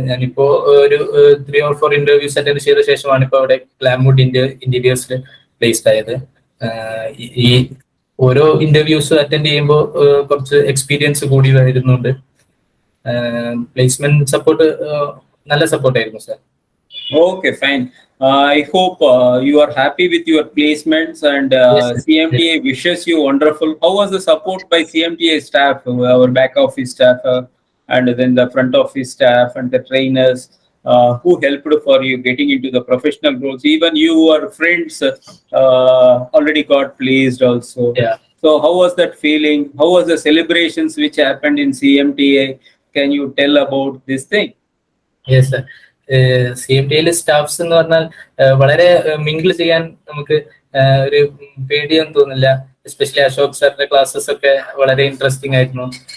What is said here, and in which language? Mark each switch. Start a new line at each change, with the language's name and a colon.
Malayalam: ഞാനിപ്പോ ഒരു 3 or 4 interviews attend ചെയ്ത ശേഷമാണ് ഇപ്പോൾ അവിടെ ഗ്ലാംവുഡ് ഇന്റീരിയേഴ്സിൽ പ്ലേസ്ഡ് ആയത്. ഈ ഓരോ ഇന്റർവ്യൂസ് അറ്റൻഡ് ചെയ്യുമ്പോൾ കുറച്ച് എക്സ്പീരിയൻസ് കൂടി വരുന്നുണ്ട്. പ്ലേസ്മെന്റ് സപ്പോർട്ട് നല്ല സപ്പോർട്ടായിരുന്നു sir.
English: Okay, fine. I hope you are happy with your placements, and Yes, CMTA wishes you wonderful. How was the support by CMTA staff, our back office staff, and then the front office staff and the trainers who helped for you getting into the professional roles? Even your friends already got placed also. Yeah. So how was that feeling? How was the celebrations which happened in CMTA? Can you tell about this thing? Yes sir.
Malayalam: CMTയിലെ staffs എന്ന് പറഞ്ഞാൽ വളരെ mingle ചെയ്യാൻ നമുക്ക് ഒരു പേടിയൊന്നും തോന്നില്ല. Especially Ashok സാറിന്റെ classes ഒക്കെ വളരെ ഇൻട്രസ്റ്റിംഗ് ആയിരുന്നു.